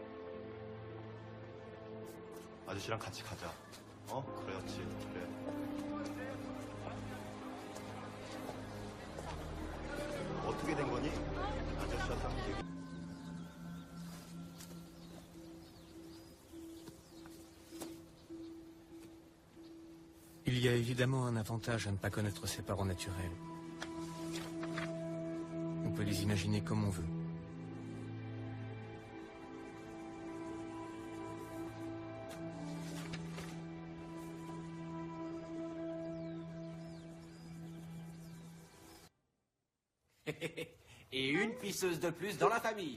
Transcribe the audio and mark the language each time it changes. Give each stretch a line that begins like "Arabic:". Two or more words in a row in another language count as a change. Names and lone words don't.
Korean: 아저씨랑 같이 가자. 어? 그렇지, 그래. 어떻게 된 거니? 아저씨한테 한번 얘기.
French: Il y a évidemment un avantage à ne pas connaître ses parents naturels. On peut les imaginer comme on veut. Et une pisseuse de plus dans la famille.